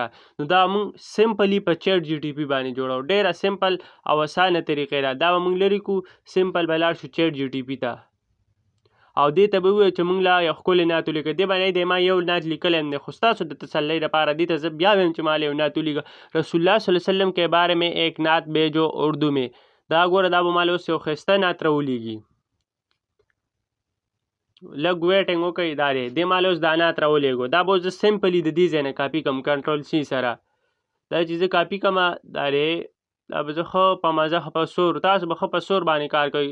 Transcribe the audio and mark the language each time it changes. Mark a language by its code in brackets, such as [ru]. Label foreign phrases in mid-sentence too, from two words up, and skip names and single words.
[ps] نو دا موږ سمپلی په چیټ جی ټي پي باندې جوړو. ډېره سمپل او اسانه طریقې ده. دا به موږ لرې کړو، سمپل به لاړ شو چیټ جی ټي پي ته او دې ته به ووایو چې موږ لا یو ښکلی نعت ولیکه. دې باندې دی ما یو نعت لیکلی دی، خو ستاسو د تسلی لپاره دې ته زه بیا وایم چې ما یو نعت ولیکه. [ur] رسول الله [ar] صلی الله علیه وسلم [ur] کے بارے میں ایک نعت بھیجو اردو میں. [ps] دا ګوره دا به ما اوس یو ښایسته نعت راولیږي. لږ ویټینګ وکړئ. دا دی دې ما اوس دا نعت راولېږو. دا به زه سمپلي د دې ځای نه کاپي کړم [en] Control C [ps] سره. دا چې زه کاپي کړم دا دی دا به زه ښه په مزه ښه په سور، تاسو به ښه په سور باندې کار کوئ.